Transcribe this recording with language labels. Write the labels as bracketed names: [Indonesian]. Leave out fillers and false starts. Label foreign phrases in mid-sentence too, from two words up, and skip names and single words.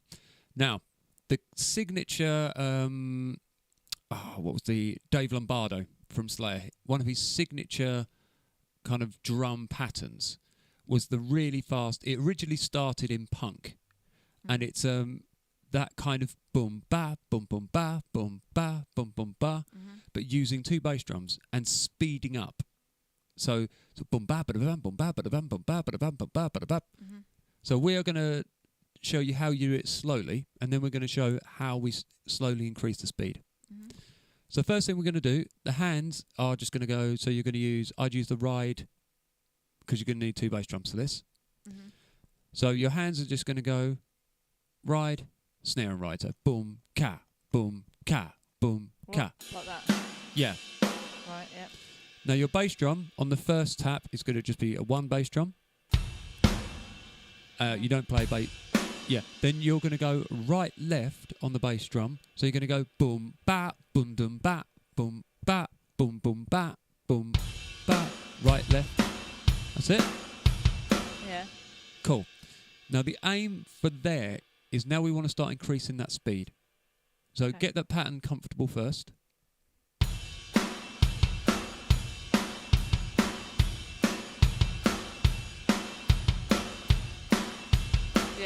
[English] Now, the signature... what was the... Dave Lombardo from Slayer. One of his signature kind of drum patterns was the really fast... It originally started in punk. And it's that kind of boom, ba, boom, boom, ba, boom, ba, boom, boom, ba, but using 2 bass drums and speeding up. So boom, ba, ba, da, boom, ba, ba, da, boom, ba, ba, da, boom, ba, ba, da, ba. So we are going to show you how you do it slowly, and then we're going to show how we slowly increase the speed. So first thing we're going to do, the hands are just going to go... So you're going to use... I'd use the ride, because you're going to need 2 bass drums for this. So your hands are just going to go ride, snare and ride. So boom, ka, boom, ka, boom, ka. Like that. Yeah. Right, yep. Now your bass drum on the first tap is going to just be a 1 bass drum. You don't play bass. Yeah. Then you're going to go right, left on the bass drum. So you're going to go boom, ba, boom, dum, ba, boom, ba, boom, boom, ba, boom, ba. Right, left. That's it. Yeah. Cool. Now the aim for there is now we want to start increasing that speed. So Okay. get that pattern comfortable first. Yeah.